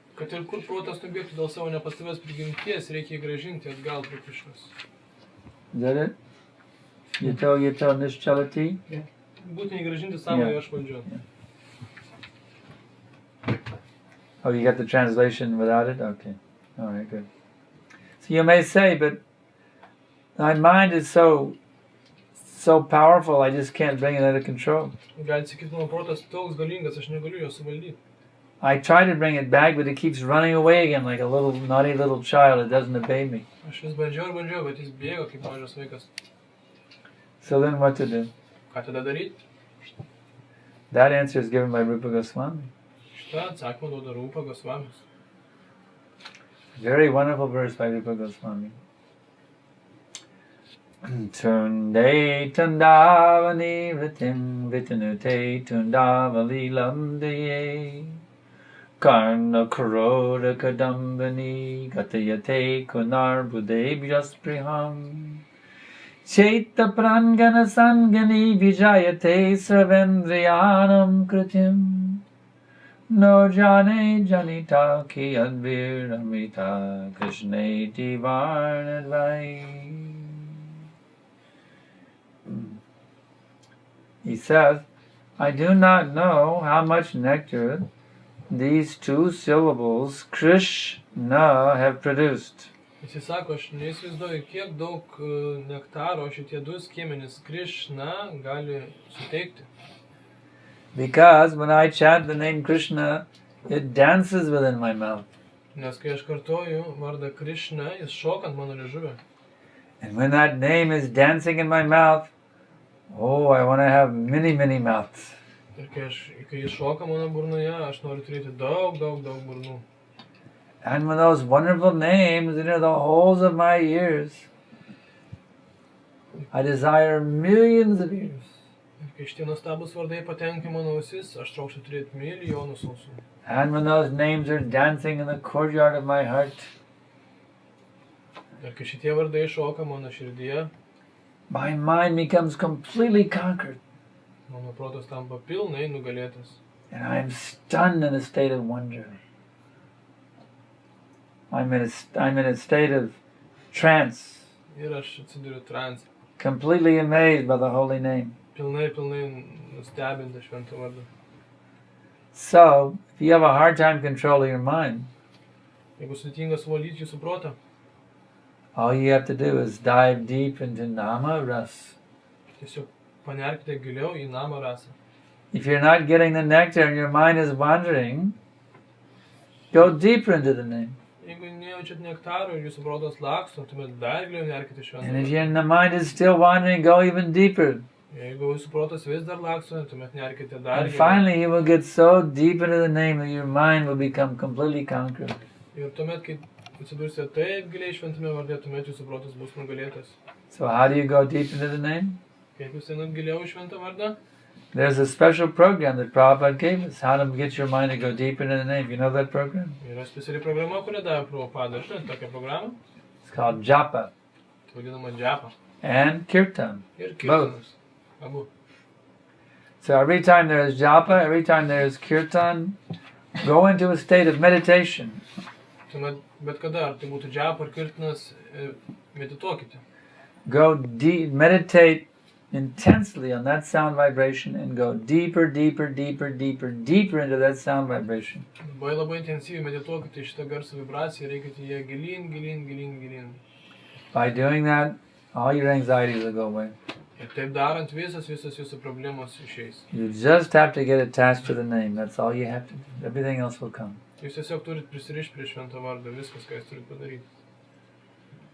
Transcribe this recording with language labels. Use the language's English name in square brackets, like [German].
[Lithuanian] Kad ir kur protas nubėgtų dėl savo nepastovios prigimties, reikia jį grąžinti atgal prie Krishnos. [English] Is that it? [Sanskrit] Yato nischalati? [Lithuanian] Būtinai grąžinti savoje aš valdžiu. [English] Oh, you got the translation without it? Okay. All right, good. So you may say, but my mind is so powerful, I just can't bring it under control. [Lithuanian] Galite sakyti, mano protas toks galingas, aš negaliu jo suvaldyti. [English] I try to bring it back, but it keeps running away again like a little naughty little child. It doesn't obey me. [Lithuanian] Aš vis bandžiau, bet jis bėgo kaip mažas vaikas. [English] So then what to do? [Lithuanian] Ką tada daryti? [English] That answer is given by Rupa Goswami. [Lithuanian] Šitą atsakymą duoda Rupa Goswamis. [English] Very wonderful verse by Rupa Goswami. [Sanskrit] Tunde tundavani ritim vitanute tundavalilam daye karna karoda kadambani gatayate kunar budebhyas priham Chaita prangana sangani vijayate sarvendriyanam kritim No jane janita ki advir amrita krishneti varnadvai. [English] He says, I do not know how much nectar these two syllables Krishna have produced. [Lithuanian] Jis sako, aš neįsivaizduoju, kiek daug nektaro šitie du skiemenys Krishna gali suteikti. [English] Because when I chant the name Krishna, it dances within my mouth. [Lithuanian] Nes kai aš kartoju vardą Krishna, jis šoka ant mano liežuvio. [English] And when that name is dancing in my mouth, oh, I want to have many, many mouths. [Lithuanian] Ir kai jis šoka mano burnoje, aš noriu turėti daug burnų. [English] And when those wonderful names enter the holes of my ears, I desire millions of ears. [Lithuanian] Ir kai šitie nuostabus vardai patenka į mano ausis, aš trokščiau turėti milijonus ausų. [English] And when those names are dancing in the courtyard of my heart, [Lithuanian] Ir kai šitie vardai šoka mano širdyje, [English] my mind becomes completely conquered. [Lithuanian] mano protas tampa pilnai nugalėtas. [English] And I am stunned in a state of wonder. I'm in a state of trance, [Lithuanian] Ir aš atsiduriu transe, [English] completely amazed by the holy name. [Lithuanian] pilnai nustebinta šventą vardą. [English] So, if you have a hard time controlling your mind, [Lithuanian] Jeigu sudėtinga suvaldyti jūsų protą, [English] all you have to do is dive deep into Nama Ras. [Lithuanian] tiesiog panerkite giliau į namą rasą. [English] If you're not getting the nectar and your mind is wandering, go deeper into the name. [Lithuanian] Jeigu nejaučiat nektaro ir jūsų protas laksto, tuomet dar giliau nerkite šventą [English] And if [Lithuanian] vardą. [English] the mind is still wandering, go even deeper. [Lithuanian] Jeigu jūsų protas vis dar laksto, tuomet nerkite dar [English] And [Lithuanian] giliau. [English] finally, you will get so deep into the name that your mind will become completely conquered. [Lithuanian] Ir tuomet, kai atsidursite taip giliai šventame varde, tuomet jūsų protas bus nugalėtas. [English] So how do you go deep into the name? [Lithuanian] Kaip jūs einat giliau į šventą vardą? [English] There's a special program that Prabhupada gave us, how to get your mind to go deep into the name. You know that program? [Lithuanian] Yra speciali programa, kurią davė Prabhupada. Žinote tokią programą? [English] It's called Japa [Lithuanian] Tai vadinama džapa. [English] and Kirtan. [Lithuanian] Ir kirtanas. Abu. [English] So every time there is Japa, every time there is Kirtan, go into a state of meditation. [Lithuanian] Tuomet, bet kada, ar tai būtų džapa ar kirtanas, medituokite. [English] Go deep, meditate intensely on that sound vibration and go deeper, deeper, deeper, deeper, deeper into that sound vibration. [Lithuanian] Labai labai intensyviai medituokite į šitą garso vibraciją ir reikite ją gilin, gilin, gilin, gilin. [English] By doing that, all your anxieties will go away. [Lithuanian] Ir taip darant, visas jūsų problemos išeis. [English] You just have to get attached to the name. That's all you have to do. Everything else will come. [Lithuanian] Jūs tiesiog turit prisirišti prie švento vardo, viskas, ką jūs turit padaryti.